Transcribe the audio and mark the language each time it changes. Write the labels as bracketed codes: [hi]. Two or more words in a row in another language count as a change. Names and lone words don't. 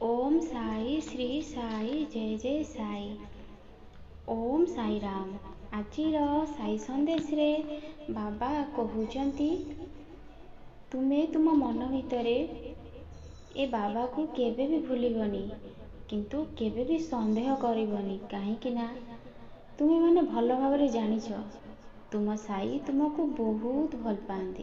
[or] ଓମ ସାଇ ଶ୍ରୀ ସାଇ ଜୟ ଜୟ ସାଇ। ଓମ ସାଇ ରାମ। ଆଜିର ସାଇ ସନ୍ଦେଶ ରେ ବାବା କହୁଛନ୍ତି ତୁମେ ତୁମ ମନ ଭିତରେ ଏ ବାବା କୁ କେବେ ବି ଭୁଲିବନି, କିନ୍ତୁ କେବେ ବି ସନ୍ଦେହ କରିବନି। କାହିଁକି ନା ତୁମେ ମାନେ ଭଲ ଭାବରେ ଜାଣିଛ ତୁମ ସାଇ ତୁମକୁ ବହୁତ ଭଲ ପାଆନ୍ତି।